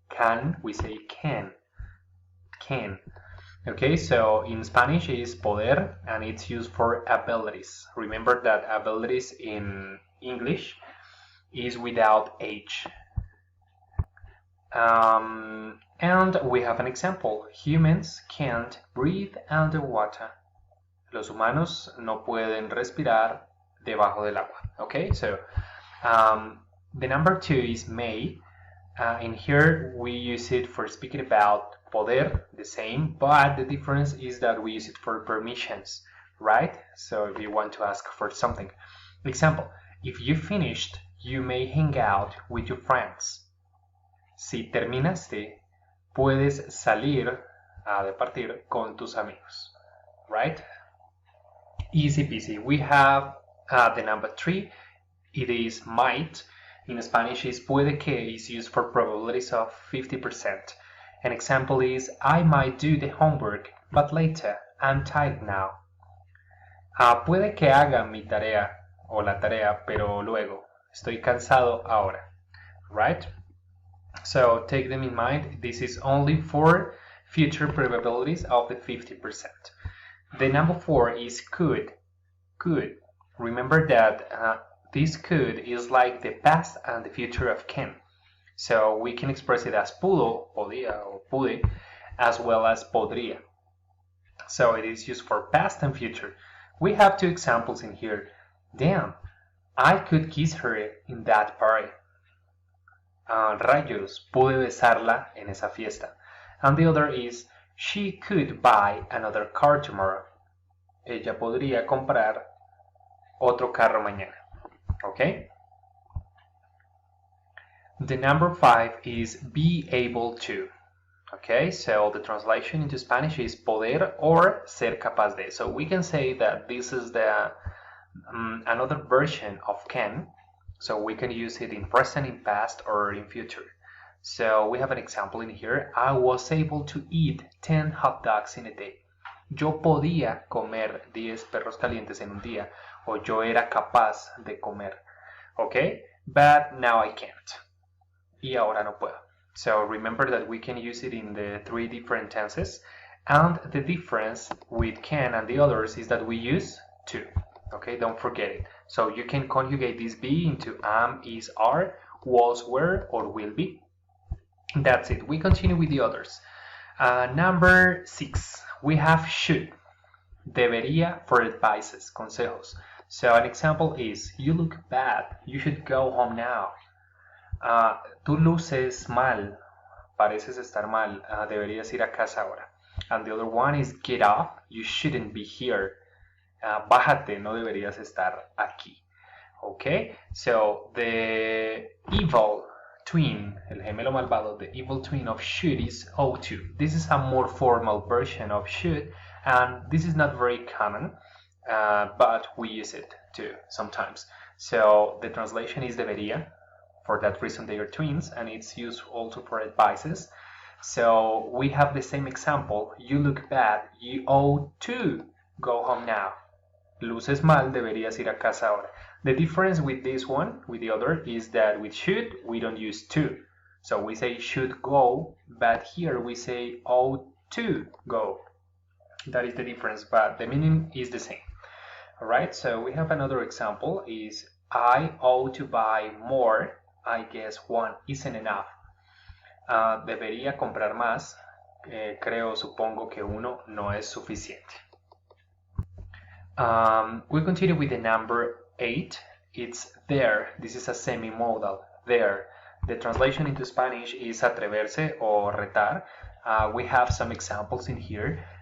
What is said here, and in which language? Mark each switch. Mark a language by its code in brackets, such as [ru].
[en] Can, we say can. Can. Okay, so in Spanish it is poder and it's used for abilities. Remember that abilities in English is without H. And we have an example. Humans can't breathe underwater. [es] Los humanos no pueden respirar debajo del agua. [en] Okay, so the number two is may. In here we use it for speaking about poder, the same, but the difference is that we use it for permissions, right? So if you want to ask for something. Example, if you finished, you may hang out with your friends. [es] Si terminaste, puedes salir a departir con tus amigos, right? Easy peasy. [en] We have the number three. It is might. In Spanish is puede que, is used for probabilities of 50%. An example is I might do the homework, but later. I'm tired now. [es] Puede que haga mi tarea o la tarea, pero luego. Estoy cansado ahora, right? [en] So take them in mind. This is only for future probabilities of the 50%. The number four is could. Could. Remember that this could is like the past and the future of can. So we can express it as pudo, podía, or pude, as well as podría. So it is used for past and future. We have two examples in here. Damn, I could kiss her in that party. [es] Rayos, pude besarla en esa fiesta. [en] And the other is, she could buy another car tomorrow. [es] Ella podría comprar otro carro mañana. [en] Okay? The number 5 is be able to. Okay, so the translation into Spanish is poder or ser capaz de. So we can say that this is the another version of can. So we can use it in present, in past, or in future. So we have an example in here. I was able to eat 10 hot dogs in a day. [es] Yo podía comer 10 perros calientes en un día. O yo era capaz de comer. Okay, but now I can't. Y ahora no puedo. [en] So remember that we can use it in the 3 different tenses, and the difference with can and the others is that we use to. Okay, don't forget it. So you can conjugate this be into am, is, are, was, were, or will be. That's it. We continue with the others. Number 6, we have should. Debería for advices, consejos. So an example is, you look bad, you should go home now. [es] Tú luces mal, pareces estar mal, deberías ir a casa ahora. [en] And the other one is get off, you shouldn't be here. [es] Bájate, no deberías estar aquí. [en] Okay, so the evil twin, el gemelo malvado, the evil twin of should is ought to. This is a more formal version of should, and this is not very common, but we use it too sometimes. So the translation is debería. For that reason they are twins, and it's used also for advices. So we have the same example. You look bad, you ought to go home now. [es] Luces mal, deberías ir a casa ahora. [en] The difference with this one, with the other, is that with should, we don't use to. So we say should go, but here we say ought to go. That is the difference, but the meaning is the same. Alright, so we have another example, is I ought to buy more. I guess one isn't enough. Debería comprar más. [es] Creo, supongo que uno no es suficiente. [en] We continue with the number 8. It's there. This is a semi-modal. There. The translation into Spanish is atreverse or retar. We have some examples in here.